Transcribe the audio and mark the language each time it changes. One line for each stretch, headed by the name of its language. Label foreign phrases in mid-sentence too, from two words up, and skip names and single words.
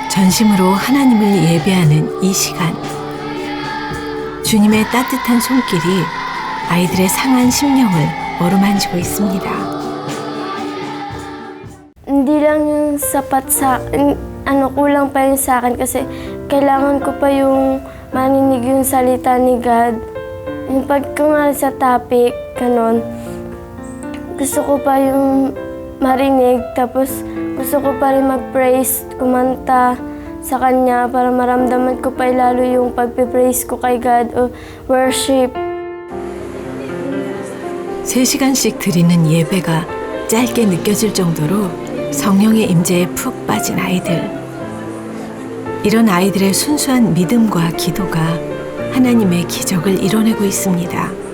Korean: 전심으로 하나님을 예배하는 이 시간. 주님의 따뜻한 손길이 아이들의 상한 심령을 어루만지고 있습니다.
Filipino: Hindi lang yung sapat sa kulang pa yun sa akin kasi kailangan ko pa yung marinig yung salita ni God. Yung pagkungal sa topic, ganon. Gusto ko pa yung marinig, tapos gusto ko pa rin mag-praise, kumanta sa Kanya para maramdaman ko pa lalo yung pagpipraise ko kay God o worship.
Korean: 3시간씩 드리는 예배가 짧게 느껴질 정도로 성령의 임재에 푹 빠진 아이들. 이런 아이들의 순수한 믿음과 기도가 하나님의 기적을 이뤄내고 있습니다.